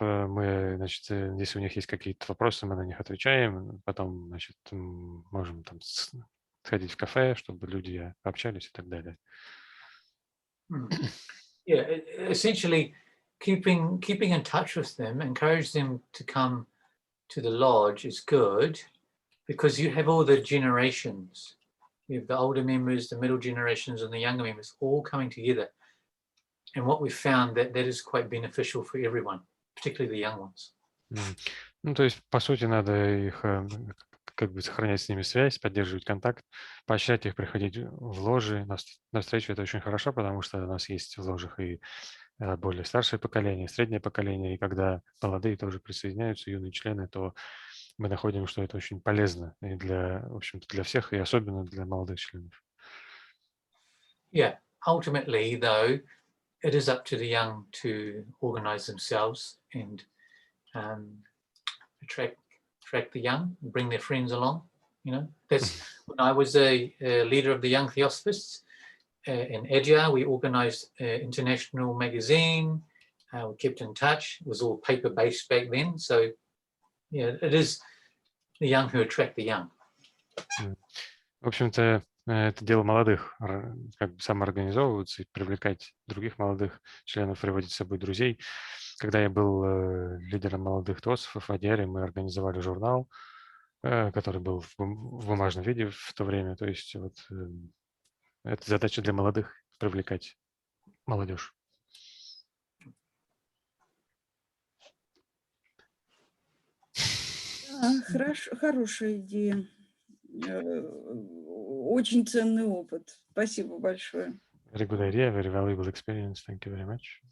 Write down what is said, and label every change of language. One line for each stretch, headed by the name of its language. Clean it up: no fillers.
Russian: Мы, значит, если у них есть какие-то вопросы, мы на них отвечаем. Потом, значит, можем там сходить в кафе, чтобы люди общались и так далее.
English: Yeah, essentially keeping in touch with them, encourage them to come to the lodge is good because you have all the generations. You have the older members, the middle generations, and the younger members all coming together. And what we found that is quite beneficial for everyone, particularly the young ones.
Russian: Ну, то есть, по сути, надо их как бы сохранять с ними связь, поддерживать контакт, поощрять их приходить в ложи. На встречу это очень хорошо, потому что у нас есть в ложах и более старшее поколение, среднее поколение, и когда молодые тоже присоединяются, юные члены, то мы находим, что это очень полезно и для, в общем-то, для всех, и особенно для молодых членов.
English: Yeah, ultimately, though, it is up to the young to organize themselves and attract the young, bring their friends along. You know, that's when I was a leader of the Young Theosophists in Edinburgh. We organized an international magazine. We kept in touch. It was all paper-based back then. So, yeah, it is the young who attract the young.
Russian: В общем-то, это дело молодых, как бы самоорганизовываться и привлекать других молодых членов, приводить с собой друзей. Когда я был лидером молодых теософов в Адере, мы организовали журнал, который был в бумажном виде в то время. То есть вот это задача для молодых — привлекать молодежь. Хорошо, хорошая идея. Очень ценный опыт. Спасибо большое.
English: Very good idea, very valuable experience. Thank you very much.